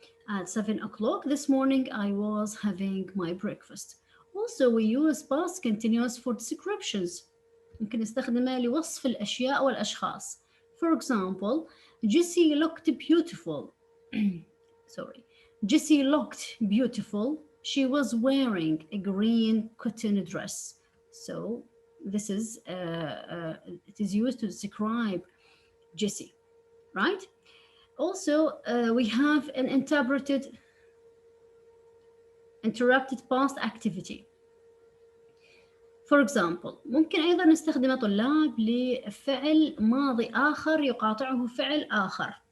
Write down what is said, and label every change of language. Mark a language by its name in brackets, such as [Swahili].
[English] At 7 o'clock this morning, I was having my breakfast. Also, we use past continuous for descriptions. ممكن نستخدمها لوصف الأشياء والأشخاص. For example, Jessie looked beautiful. Sorry. Jessie looked beautiful. She was wearing a green cotton dress. So this is, it is used to describe Jessie, right? Also, we have an interrupted past activity. For example, [Arabic] ممكن أيضا نستخدمه طلاب لفعل ماضي آخر يقاطعه فعل آخر.